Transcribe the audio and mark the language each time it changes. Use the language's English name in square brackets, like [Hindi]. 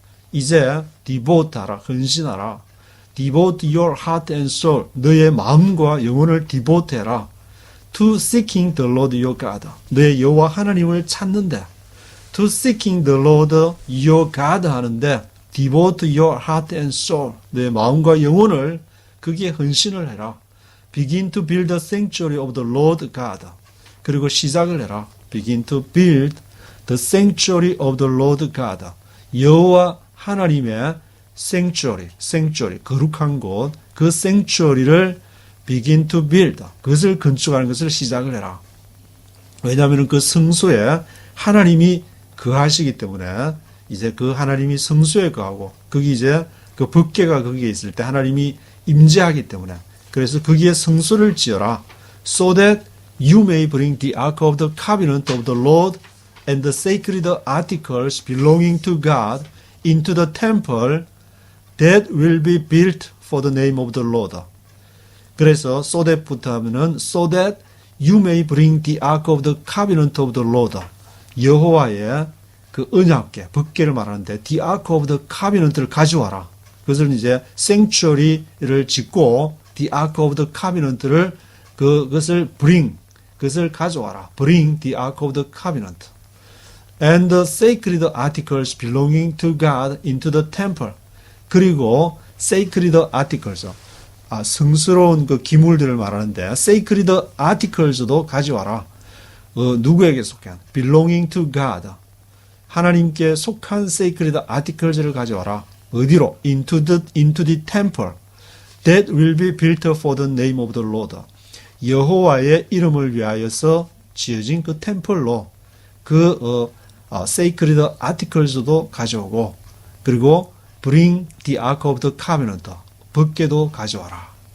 [Korean] 이제 devote하라, 헌신하라. [English] Devote your heart and soul. [Korean] 너의 마음과 영혼을 devote해라. [English] To seeking the Lord your God. [Korean] 너의 여호와 하나님을 찾는데. [English] To seeking the Lord your God 하는데 devote your heart and soul. [Korean] 너의 마음과 영혼을 거기에 헌신을 해라. [English] Begin to build the sanctuary of the Lord God. [Korean] 그리고 시작을 해라. [English] Begin to build the sanctuary of the Lord God. [Korean] 여호와 하나님의 sanctuary, 거룩한 곳, 그 sanctuary를 [English] begin to build, [Korean] 그것을 건축하는 것을 시작을 해라. 왜냐하면 그 성소에 하나님이 거하시기 때문에 이제 그 하나님이 성소에 거하고 거기 이제 그 법궤가 거기에 있을 때 하나님이 임재하기 때문에 그래서 거기에 성소를 지어라. [English] So that you may bring the ark of the covenant of the Lord and the sacred articles belonging to God into the temple that will be built for the name of the Lord. 그래서 so that부터 하면은 so that you may bring the ark of the covenant of the Lord. [Korean] 여호와의 그 언약궤, 법궤를 말하는데 [English] the ark of the covenant [Korean] 를 가져와라. 그것을 이제 sanctuary를 짓고 [English] the ark of the covenant [Korean] 를 그것을 bring, 그것을 가져와라. [English] bring the ark of the covenant. And the sacred articles belonging to God into the temple. [Korean] 그리고 [English] sacred articles, [Korean] 성스러운 그 기물들을 말하는데 sacred articles도 가져와라. 누구에게 속한? [English] belonging to God. [Korean] 하나님께 속한 sacred articles를 가져와라. 어디로? [English] into the temple that will be built for the name of the Lord. [Korean] 여호와의 이름을 위하여서 지어진 그 템플로 그 [English] sacred articles [Korean] 도 가져오고 그리고 [English] bring the ark of the covenant, [Korean] 법궤도 가져와라.